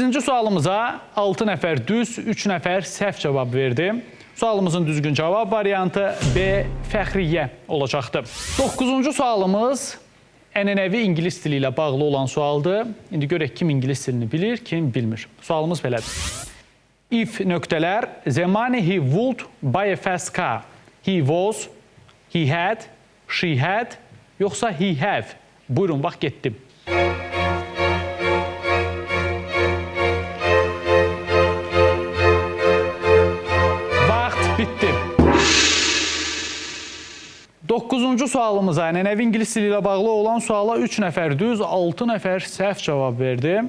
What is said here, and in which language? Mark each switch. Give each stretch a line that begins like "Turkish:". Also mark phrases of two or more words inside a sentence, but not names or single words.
Azerbaijani: sualımıza 6 nəfər düz, 3 nəfər səhv cavab verdi. Sualımızın düzgün cavab variantı B. Fəxriyyə olacaqdı. 9-cu sualımız ənənəvi ingilis dili ilə bağlı olan sualdır. İndi görək kim ingilis dilini bilir, kim bilmir. Sualımız belədir.
English: If nöqtələr, the money he would buy a fast car. He was, he had, she had, yoxsa he have.
Azerbaijani: Buyurun, vaxt getdim. Vaxt bitdi. 9-cu sualımıza, ənənəvi ingilis dili ilə bağlı olan suala 3 nəfər düz, 6 nəfər səhv cavab verdi.